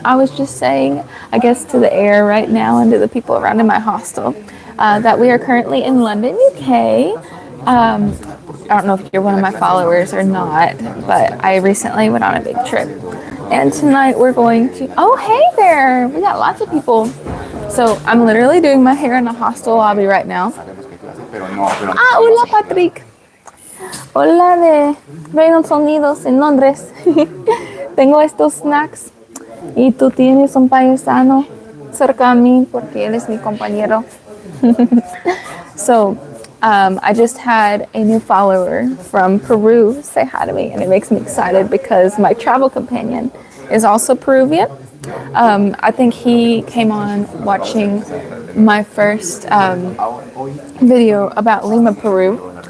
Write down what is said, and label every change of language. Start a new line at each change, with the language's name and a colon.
English: I was just saying, I guess, to the air right now and to the people around in my hostel that we are currently in London, UK. I don't know if you're one of my followers or not, but I recently went on a big trip. And tonight we're going to... Oh, hey there! We got lots of people. So I'm literally doing my hair in the hostel lobby right now.
Spanish: Ah, hola, Patrick. Hola de Reynolds Unidos en Londres. Tengo estos snacks y tú tienes un paisano cerca de mí porque él es mi compañero.
English: So, I just had a new follower from Peru say hi to me, and it makes me excited because my travel companion is also Peruvian. I think he came on watching my first video about Lima, Peru.